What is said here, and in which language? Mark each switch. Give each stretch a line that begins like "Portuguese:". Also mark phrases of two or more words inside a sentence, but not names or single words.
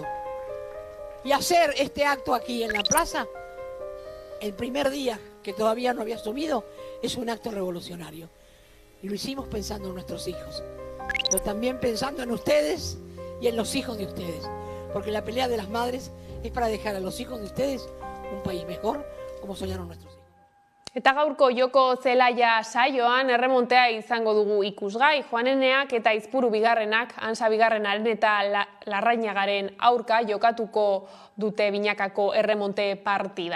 Spanish: Y hacer este acto aquí en la plaza, el primer día que todavía no había asumido, es un acto revolucionario. Y lo hicimos pensando en nuestros hijos, pero también pensando en ustedes y en los hijos de ustedes. Porque la pelea de las madres es para dejar a los hijos de ustedes un país mejor, como soñaron nuestros hijos.
Basque: Eta gaurko joko zelaia saioan erremontea izango dugu ikusgai. Joaneneak eta Izpuru bigarrenak, Ansa bigarrenaren eta Larrañagaren aurka jokatuko dute binakako erremonte partida.